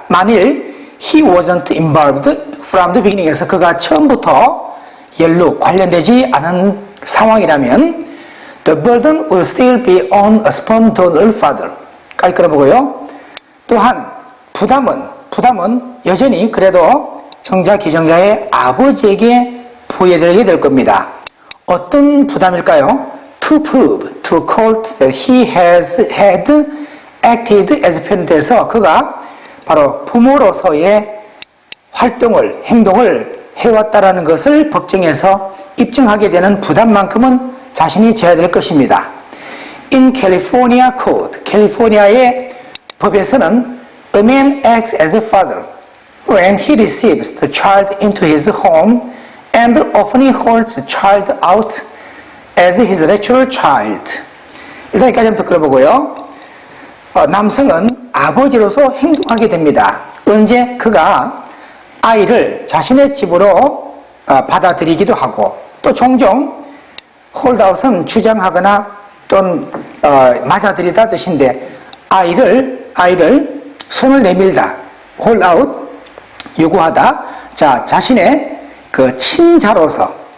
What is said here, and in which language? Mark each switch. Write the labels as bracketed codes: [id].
[ko] 만일 [en] he wasn't involved from the beginning에서 [ko] 그가 처음부터 관련되지 않은 상황이라면 [en] the burden will still be on a sperm donor father [ko] 까지 끌어보고요. 또한 부담은 여전히 그래도 정자 기증자의 아버지에게 부여되게 될 겁니다. 어떤 부담일까요? [en] To prove to court that he has had acted as parent [ko] 에서 그가 바로 부모로서의 행동을 해왔다라는 것을 법정에서 입증하게 되는 부담만큼은 자신이 져야 될 것입니다. [en] In California Code, [ko] 캘리포니아의 법에서는 [en] a man acts as a father when he receives the child into his home and often holds the child out as his natural child. [ko] 일단 여기까지 한번 들어보고요. 남성은 아버지로서 행동하게 됩니다. 언제 그가 아이를 자신의 집으로 받아들이기도 하고 또 종종 홀드아웃은 주장하거나 또는 맞아들이다 뜻인데 아이를 손을 내밀다 홀드아웃 요구하다 자 자신의 그 친자로서